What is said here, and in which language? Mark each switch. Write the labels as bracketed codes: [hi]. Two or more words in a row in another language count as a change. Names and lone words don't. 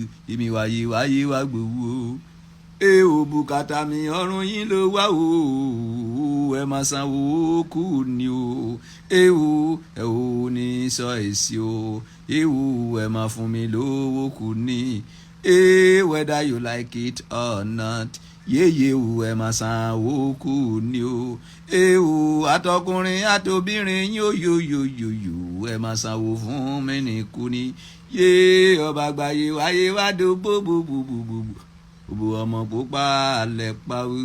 [yo] Èmi wáyé, wáyé wá gbowó. Ee o, bùkátà mi ọrùn yín ló wà o. Ẹ máa sanwó kù ni o. Ee o, ẹ ò ní sọ èsì o. Ee o, ẹ máa fún mi lówó kù ni. Ee, [en] whether you like it or not. [yo] Yéyé o, ẹ máa sanwó kù ni o. Ee o, àtọkùnrin àtobìnrin yín o, yo, yo, yo, yo. Ẹ máa sanwó fún mi ní kù ni. Yé, ọba àgbáyé wáyé wá do bó, bó, bó, bó, bó, bó. Òbò ọmọ pupa lẹ̀ pa o.